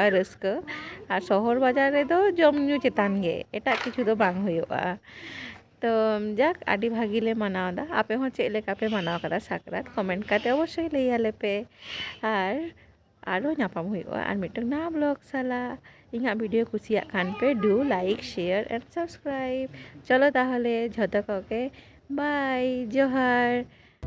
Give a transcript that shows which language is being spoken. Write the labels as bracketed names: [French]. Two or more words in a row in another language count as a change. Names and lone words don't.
[Santali] ᱨᱟᱹᱥᱠᱟᱹ ᱟᱨ ᱥᱚᱦᱚᱨ ᱵᱟᱡᱟᱨ ᱨᱮᱫᱚ ᱡᱚᱢ ᱧᱩ ᱪᱮᱛᱟᱱ ᱜᱮ ᱮᱴᱟᱜ ᱠᱤᱪᱷᱩ ᱫᱚ ᱵᱟᱝ ᱦᱩᱭᱩᱜᱼᱟ ᱛᱚ ᱡᱟᱠ ᱟᱹᱰᱤ ᱵᱷᱟᱹᱜᱤ ᱞᱮ ᱢᱟᱱᱟᱣᱫᱟ ᱟᱯᱮ ᱦᱚᱸ ᱪᱮᱫ ᱞᱮᱠᱟ ᱯᱮ ᱢᱟᱱᱟᱣ ᱠᱟᱫᱟ ᱥᱟᱠᱨᱟᱛ ᱠᱚᱢᱮᱱᱴ ᱠᱟᱛᱮ ᱚᱵᱚᱥᱥᱳᱭ ᱞᱟᱹᱭᱟᱞᱮ ᱯᱮ ᱟᱨ ᱟᱨᱚ ᱧᱟᱯᱟᱢ ᱦᱩᱭᱩᱜᱼᱟ ᱟᱨ ᱢᱤᱫᱴᱟᱝ ᱱᱟᱣᱟ ᱵᱞᱚᱜ ᱥᱟᱞᱟᱜ ᱤᱧᱟᱹᱜ ভিডিও ᱠᱩᱥᱤᱭᱟᱜ ᱠᱷᱟᱱ ᱯᱮ [English] do like share and subscribe [Bangla] চলো তাহলে [Santali] ঝᱚᱛᱚ ᱠᱚᱜᱮ বাই জোহার